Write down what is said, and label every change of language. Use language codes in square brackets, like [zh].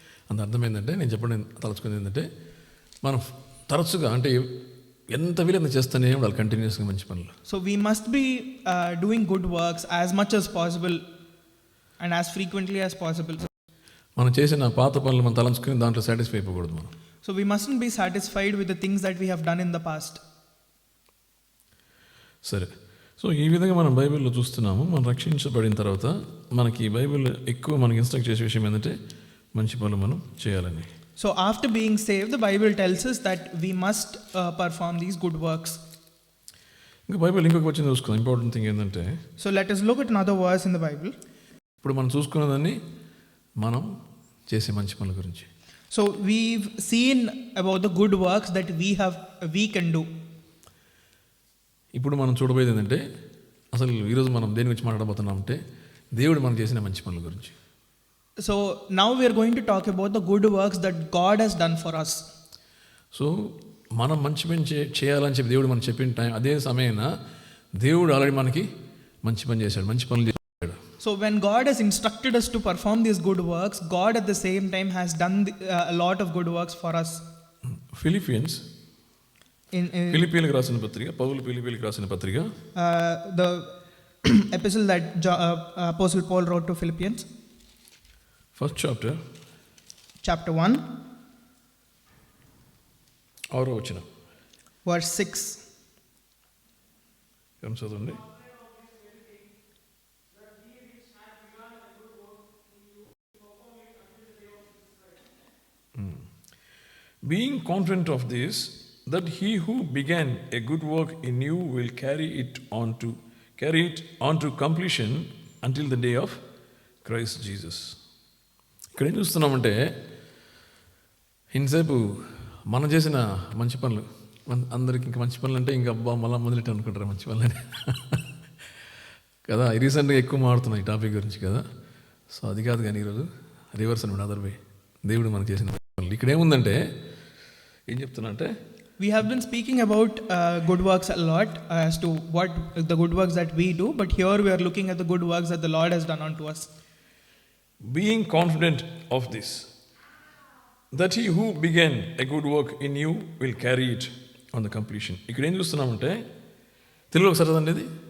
[te] అంత అర్థం ఏంటంటే, నేను చెప్పడం తలుచుకుంది ఏంటంటే, మనం తరచుగా అంటే ఎంత వీలైనా చేస్తూనే ఉండాలి కంటిన్యూస్గా మంచి పనులు. [en] So we must be doing good works as much as possible and as frequently as possible. [te] మనం చేసిన పాత పనులు మనం తలంచుకుని దాంట్లో సాటిస్ఫై అయిపోకూడదు మనం. [en] So we mustn't be satisfied with the things that we have done in the past. [te] సరే, so ఈ విధంగా మనం బైబిల్లో చూస్తున్నాము. మనం రక్షించబడిన తర్వాత మనకి బైబిల్ ఎక్కువ మనకి ఇన్స్ట్రక్ట్ చేసే విషయం ఏంటంటే మంచి పనులు మనం చేయాలని. [en] So after being saved, the Bible tells us that we must perform these good works. [te] ఇంకా బైబిల్ ఇంకొక వచ్చింది చూసుకుందాం. [en] important thing [te] ఏంటంటే, [en] So let us look at another verse in the Bible. [te] ఇప్పుడు మనం చూసుకున్నదాన్ని మనం చేసే మంచి పనుల గురించి. [en] So we've seen about the good works that we can do. [te] ఇప్పుడు మనం చూడబోయేది ఏంటంటే, అసలు ఈరోజు మనం దేని గురించి మాట్లాడబోతున్నాం అంటే, దేవుడు మనం చేసిన మంచి పనుల గురించి. [en] So now we are going to talk about the good works that God has done for us. [te] So మనం మంచి పని చేయాలని చెప్పి దేవుడు మనం చెప్పిన టైం, అదే సమయాన దేవుడు ఆల్రెడీ మనకి మంచి పని చేశాడు, మంచి పనులు చేశాడు. [en] So when God has instructed us to perform these good works, God at the same time has done a lot of good works for us. [te] Philippians, [en] In [te] ఫిలిపియన్లకు రాసిన పత్రిక, పౌలు ఫిలిపియన్లకు రాసిన పత్రిక, [en] the epistle that Apostle Paul wrote to Philippians, [te] first chapter, [en] chapter 1, [te] 6వ వచనం. [en] verse 6. [te] ఏం చదవండి. [en] Being confident of this, that he who began a good work in you will carry it on to completion until the day of Christ Jesus. [te] ఇక్కడ ఏం చూస్తున్నామంటే, ఇంతసేపు మనం చేసిన మంచి పనులు, అందరికి ఇంకా మంచి పనులు అంటే ఇంకా అబ్బా మళ్ళీ మొదలెట్టు అనుకుంటారు మంచి పనులని కదా. రీసెంట్గా ఎక్కువ మాడుతున్నాం ఈ టాపిక్ గురించి కదా. సో అది కాదు, కానీ ఈరోజు రివర్స్ అనమాట, [en] Other way. [te] దేవుడు మనకు చేసిన పనులు ఇక్కడ ఏముందంటే, ఏం చెప్తున్నా అంటే, [en] We have been speaking about good works a lot as to what the good works that we do, but here we are looking at the good works that the Lord has done unto us. being confident of this, that he who began a good work in you will carry it on the completion. [te] ఇక్కడ ఏం చూస్తున్నామంటే, తెలుగులో ఒకసారి చదవండి ఇది.